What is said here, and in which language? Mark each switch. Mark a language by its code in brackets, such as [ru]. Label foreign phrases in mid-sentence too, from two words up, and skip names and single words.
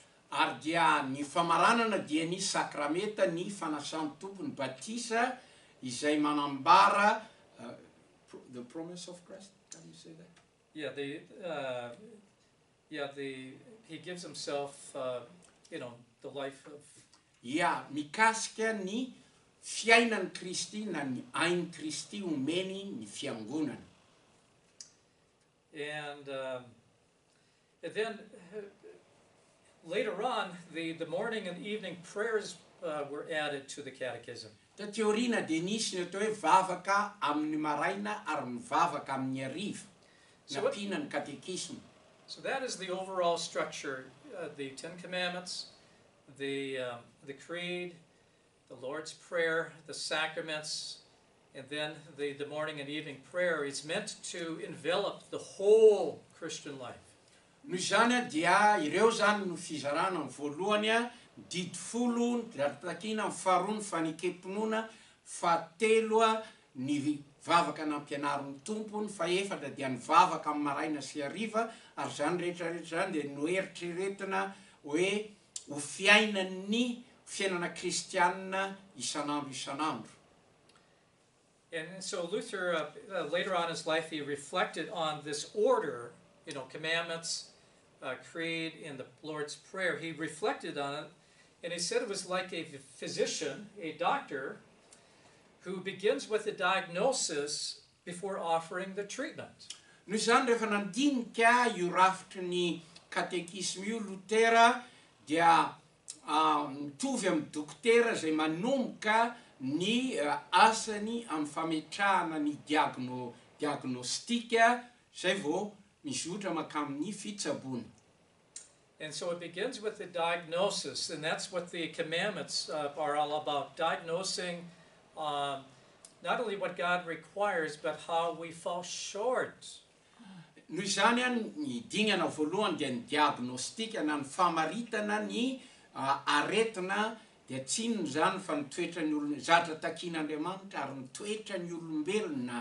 [mg] Ary dia ny famaranana dia ny sakrameta, ny fanasan'ny tompony batisa, izay manambara [en] the promise of Christ. How do you say that? Yeah, he gives himself, the life of. Yeah, [mg] mikasika ny fiainan'ny Kristy na ny ain'ny Kristy omeny ny fiangonana. [en] And then later on, the morning and evening prayers were added to the catechism. [mg] Tateorina dia nisy ny atao hoe vavaka amin'ny maraina ary mivavaka amin'ny hariva. Nampiana ny katekisma. [en] So that is the overall structure, the Ten Commandments, the Creed, the Lord's Prayer, the sacraments, and then the morning and evening prayer is meant to envelop the whole Christian life. [mg] Noho izany dia ireo zany no fizarana ny voalohany, didi folo, ratakina ny faharoa ny fanikempinoana, fahatelo ny vavaka nampianarin'ny tompony, faefatra dia ny vavaka amin'ny maraina sy hariva, ary zany rehetrarehetra zany dia no eritreretina hoe ho fiainan'ny fiainana kristianina isanandro isanandro. [en] And so Luther, later on in his life, he reflected on this order, commandments, creed, and the Lord's Prayer. He reflected on it, and he said it was like a physician, a doctor, who begins with the diagnosis before offering the treatment. [mg] Noho izany rehefa nandinika io rafitry ny katekisma io Lutera dia mitovy amin'ny dokotera izay manomboka ny asany amin'ny fametrahana ny diagnostika izay vao mizotra makamin'ny fitsaboana. [en] And so it begins with the diagnosis, and that's what the commandments are all about, diagnosing not only what God requires, but how we fall short. [mg] Noho izany ny dingana voalohany dia ny diagnostika na ny famaritana ny aretina dia tsy inona zany fa ny toetrany olona zatra takian'Andriamanitra ary ny toetrany olombelona.